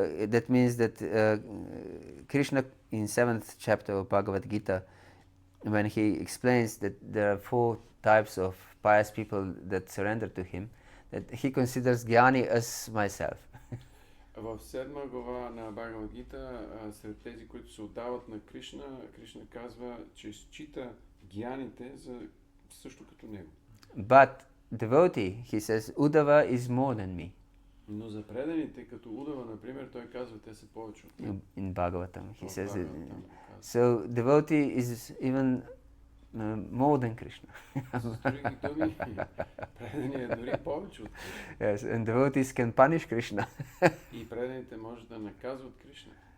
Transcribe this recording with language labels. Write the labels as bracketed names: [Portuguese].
[English] That means that Krishna in 7th chapter of Bhagavad-gītā, when he explains that there are 4 types of pious people that surrender to him, that he considers Gyani as myself. [Bulgarian] В 7 глава на Бхагавад-гītā, сред тези, които се отдават на Кришна, Кришна казва, че счита гьяните за също като него. [English] But devotee, he says, Uddhava is more than me. [Bulgarian] Но за преданите, като Удава, например, той казва, те са повече от него. [English] In Bhagavatam, he says it. So devotee is even more than Krishna. [Bulgarian] С други думи, преданият е дори повече от Кришна. [English] Yes, and devotees can punish Krishna. [Bulgarian] И преданите може да наказват Кришна.